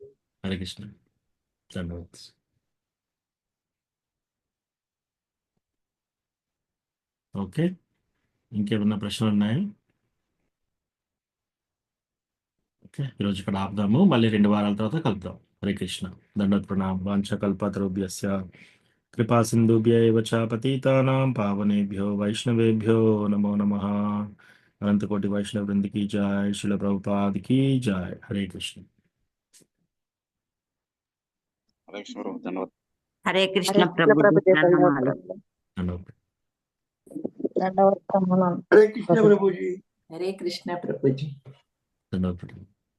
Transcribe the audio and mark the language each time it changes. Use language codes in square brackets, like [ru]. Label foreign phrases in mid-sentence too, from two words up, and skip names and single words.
[te] హరే కృష్ణ. ధన్యవాదాలు. ఓకే, ఇంకేమన్నా ప్రశ్నలు ఉన్నాయా? ఓకే, ఈరోజు ఇక్కడ ఆపుదాము, మళ్ళీ 2 వారాల తర్వాత కలుద్దాం. హరే కృష్ణ. దండవత్ ప్రణామం. [sa] వాంఛ కల్పతరుభ్యస్య కృపా సింధుభ్య ఏవ చ పతితానాం పావనేభ్యో వైష్ణవేభ్యో నమో నమః. అనంతకోటి వైష్ణవ వృంద [hi] की जय, श्रील प्रभुपाद की जय. हरे कृष्ण. [te] హరే కృష్ణ ప్రభు. ధన్యవాదాలు. హరే కృష్ణ హరే కృష్ణ ప్రభుజీ ప్రభుజీ. ప్రణామాలు. ధన్యవాదాలు. దండవత్ ప్రణామం. హరే కృష్ణ ప్రభుజీ. హరే కృష్ణ ప్రభుజీ. ధన్యవాదాలు.